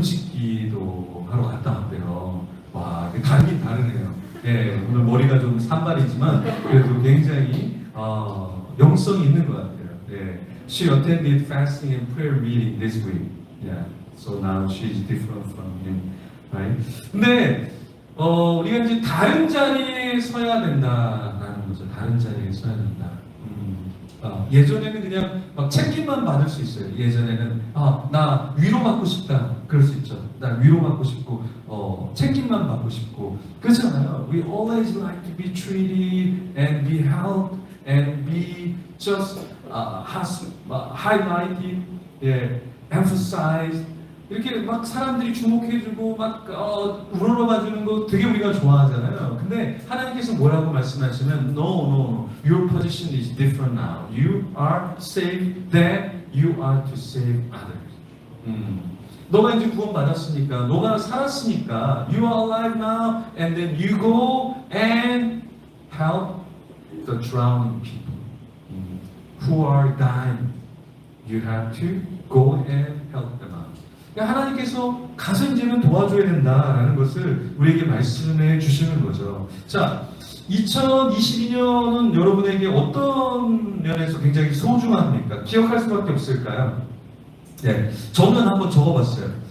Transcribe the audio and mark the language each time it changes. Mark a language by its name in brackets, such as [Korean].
[Korean] 금식기도 하러 갔다 왔대요. 와, 다르긴 다르네요. 예, 오늘 머리가 좀 산발이지만 그래도 굉장히 영성이 있는 것 같아요. [English] 예, she attended fasting and prayer meeting this week. Yeah, so now she's different from him, right? [Korean] 근데 우리가 이제 다른 자리에 서야 된다라는 거죠. 다른 자리에 서야 된다. 예전에는 그냥 막 챙김만 받을 수 있어요. 예전에는 나 위로받고 싶다. 그럴 수 있죠. 나 위로받고 싶고 챙김만 받고 싶고 그렇잖아요. [English] We always like to be treated and be helped and be just highlighted, emphasized. [Korean] 이렇게 막 사람들이 주목해주고 막 우러러봐주는 거 되게 우리가 좋아하잖아요. 근데 하나님께서 뭐라고 말씀하시면 [English] No, your position is different now. You are saved, that you are to save others. [Korean] 너가 이제 구원 받았으니까, 너가 살았으니까, [English] you are alive now, and then you go and help the drowning people who are dying. You have to go and help them out. [Korean] 하나님께서 가서 이제는 도와줘야 된다라는 것을 우리에게 말씀해 주시는 거죠. 자, 2022년은 여러분에게 어떤 면에서 굉장히 소중합니까? 기억할 수밖에 없을까요? 네, 저는 한번 적어봤어요.